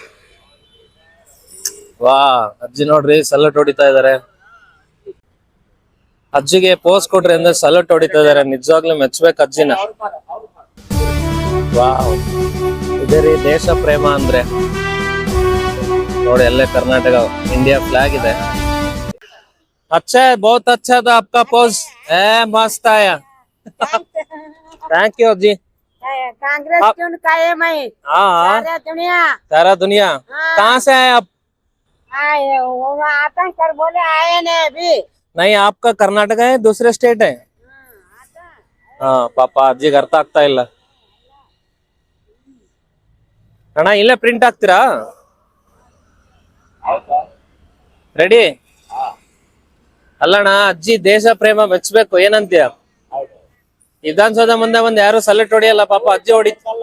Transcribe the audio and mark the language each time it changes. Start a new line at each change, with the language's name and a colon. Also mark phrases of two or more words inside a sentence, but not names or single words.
Kannada: ವಾ, ಅಜ್ಜಿ ನೋಡ್ರಿ ಸಲ್ಯೂಟ್ ಹೊಡಿತಾ ಇದಾರೆ. ಅಜ್ಜಿಗೆ ಪೋಸ್ ಕೊಡ್ರಿ ಅಂದ್ರೆ ಸಲ್ಯೂಟ್ ಹೊಡಿತಾ ಇದಾರೆ. ನಿಜವಾಗ್ಲೂ ಮೆಚ್ಬೇಕು ಅಜ್ಜಿನ. ವಾವ್, ಇದೇ ರೀ ದೇಶ ಪ್ರೇಮ ಅಂದ್ರೆ. ನೋಡಿ, ಅಲ್ಲೇ ಕರ್ನಾಟಕ ಇಂಡಿಯಾ ಫ್ಲಾಗ್ ಇದೆ.
Hindi: अच्छा है, बहुत अच्छा था आपका पोज, मस्त आया.
English: thank you
Hindi: जी. कांग्रेस क्यों कायम है? हाँ, सारा दुनिया. कहाँ से आए आप? आए वो आतंक कर बोले आए नहीं अभी. नहीं, आपका कर्नाटक है, दूसरे स्टेट है. हाँ,
Kannada: ಪಾಪ ಅಜ್ಜಿಗೆ ಅರ್ಥ ಆಗ್ತಾ ಇಲ್ಲ. ಅಣ್ಣ, ಇಲ್ಲೇ ಪ್ರಿಂಟ್ ಹಾಕ್ತೀರಾ? ರೆಡಿ? ಅಲ್ಲಣ್ಣ, ಅಜ್ಜಿ ದೇಶ ಪ್ರೇಮ ಮೆಚ್ಚಬೇಕು, ಏನಂತೀಯ? ವಿಧಾನಸೌಧ ಮುಂದೆ ಬಂದು ಯಾರು ಸಲ್ಯೂಟ್ ಹೊಡಿಯಲ್ಲ, ಪಾಪ ಅಜ್ಜಿ ಹೊಡಿತಲ್ಲ.